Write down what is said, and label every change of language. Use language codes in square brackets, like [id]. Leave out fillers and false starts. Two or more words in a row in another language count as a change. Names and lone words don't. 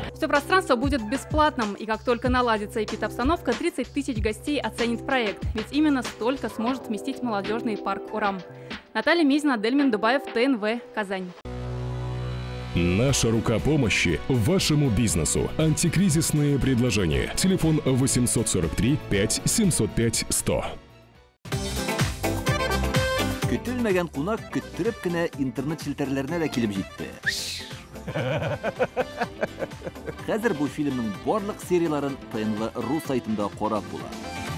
[ru] Все пространство будет бесплатным. И как только наладится эпид-обстановка, 30 тысяч гостей оценит проект. Ведь именно столько сможет вместить молодежный парк Урам. Наталья Мизина, Дельмин Дубаев, ТНВ, Казань. Наша рука помощи вашему бизнесу. Антикризисные предложения. Телефон 843 5 705 100. [tt] Көтелмәгән кунак көттөреп кенә интернет челтәрләренә дә килеп җитте. Хәзер бу фильмның барлык серияларын ТНВ.ру сайтында карап була.